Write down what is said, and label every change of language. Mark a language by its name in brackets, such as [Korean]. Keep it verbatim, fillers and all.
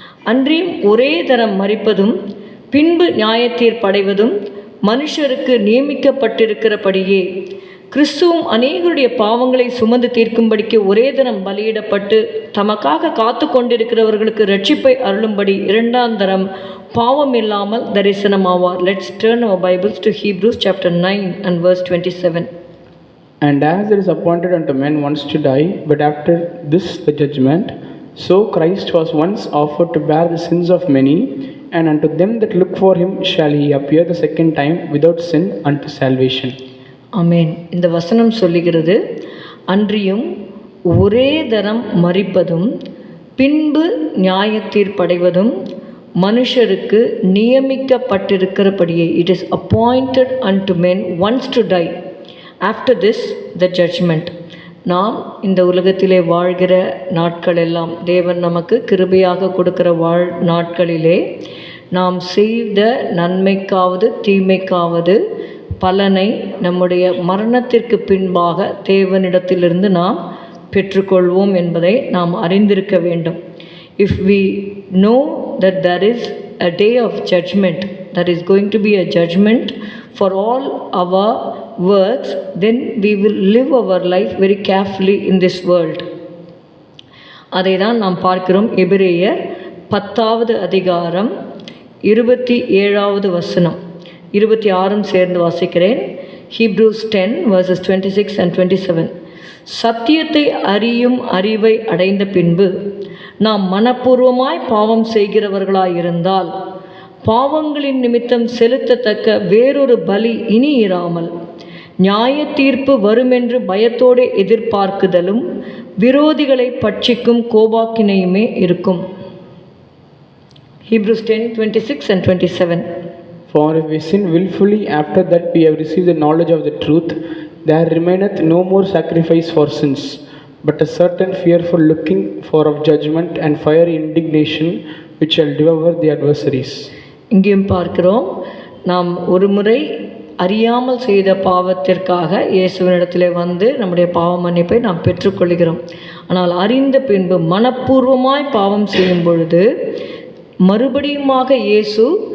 [Tamil] அன்றியும் ஒரே தரம் மரிப்பதும் பின்பு நியாயத்தீர்ப்படைவதும் மனுஷருக்கு நியமிக்கப்பட்டிருக்கிறபடியே, கிறிஸ்துவும் அநேகருடைய பாவங்களை சுமந்து தீர்க்கும்படிக்கு ஒரே தரம் பலியிடப்பட்டு தமக்காக காத்து கொண்டிருக்கிறவர்களுக்கு ரட்சிப்பை அருளும்படி இரண்டாம் தரம் பாவம் இல்லாமல் தரிசனமாவார். [English] Let's turn our Bibles to Hebrews chapter nine and verse twenty-seven. And as it is appointed unto men once to die, but after this the judgment, so Christ was once offered to bear the sins of many, and unto them that look for him shall he appear the second time without sin unto salvation. [Tamil] ஆமென். இந்த வசனம் சொல்லுகிறது, அன்றியும் ஒரே தரம் மரிப்பதும் பின்பு நியாயத்தீர்ப்படைவதும் மனுஷருக்கு நியமிக்கப்பட்டிருக்கிறபடியே, [English] It is appointed unto men once to die, after this the judgment. [Tamil] நாம் இந்த உலகத்திலே வாழ்கிற நாட்கள் எல்லாம், தேவன் நமக்கு கிருபையாக கொடுக்கிற வாழ் நாட்களிலே நாம் செய்த நன்மைக்காவது தீமைக்காவது பலனை நம்முடைய மரணத்திற்கு பின்பாக தேவனிடத்திலிருந்து நாம் பெற்றுக்கொள்வோம் என்பதை நாம் அறிந்திருக்க வேண்டும். [English] If we know that there is a day of judgment, there is going to be a judgment for all our works, then we will live our life very carefully in this world. [Tamil] அதை தான் நாம் பார்க்கிறோம். எபிரேயர் பத்தாவது அதிகாரம் இருபத்தி ஏழாவது வசனம், இருபத்தி ஆறும் சேர்ந்து வாசிக்கிறேன். [English] Hebrews ten verses twenty six and twenty seven. [Tamil] சத்தியத்தை அறியும் அறிவை அடைந்த பின்பு நாம் மனப்பூர்வமாய் பாவம் செய்கிறவர்களாயிருந்தால் பாவங்களின் நிமித்தம் செலுத்தத்தக்க வேறொரு பலி இனி இராமல் நியாய தீர்ப்பு வருமென்று பயத்தோடு எதிர்பார்க்குதலும் விரோதிகளை பட்சிக்கும் கோபாக்கினையுமே இருக்கும். [English] Hebrews ten twenty six and twenty seven. For if we sin willfully after that we have received the knowledge of the truth, there remaineth no more sacrifice for sins, but a certain fearful looking for of judgment and fiery indignation which shall devour the adversaries. [Tamil] இங்கேயும் பார்க்கிறோம், நாம் ஒரு முறை அறியாமல் செய்த பாவத்திற்காக இயேசுவினிடத்தில் வந்து நம்முடைய பாவ மன்னிப்பை நாம் பெற்றுக்கொள்கிறோம். ஆனால் அறிந்த பின்பு மனப்பூர்வமாய் பாவம் செய்யும் பொழுது மறுபடியுமாக இயேசு